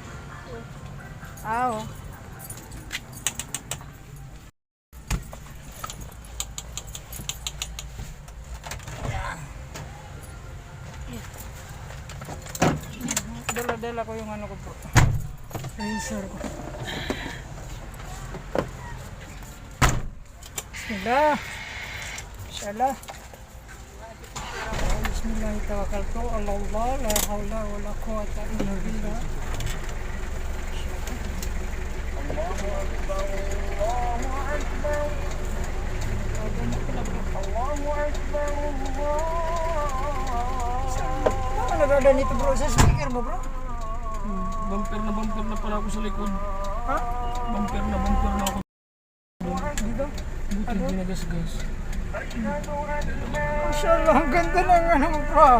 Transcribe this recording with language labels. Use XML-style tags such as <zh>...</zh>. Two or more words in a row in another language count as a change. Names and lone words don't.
<tl>Oo. Dala-dala ko yung ano ko bro. Razor ko. Bismillah. Inshallah.</tl> <ar>بسم الله توكلت على الله لا حول ولا قوة إلا بالله. الله أكبر. الله أكبر الله أكبر.</ar> <tl>Ano nagada nito bro sa speaker mo bro? Bumper na pala ako sa likod. Ha? Bumper na ako. Dito? Buti hindi nagasgas. Mashallah, ang ganda ng ano mo bro.</tl>